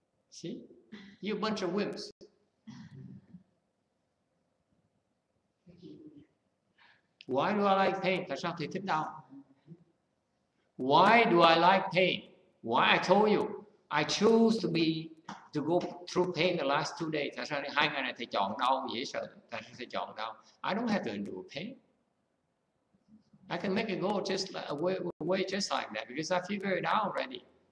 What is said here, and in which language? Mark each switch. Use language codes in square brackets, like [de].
[en] See? You a bunch of wimps. Why do I like pain? [vi] Tại sao thầy thích đau? [en] Why do I like pain? Why I told you, I choose to go through pain the last 2 days. [vi] Tại sao 2 ngày này thầy chọn đau dễ sợ? Tại sao thầy chọn đau? [en] I don't have to endure pain. I can make it go just away just like that because I figure it out already.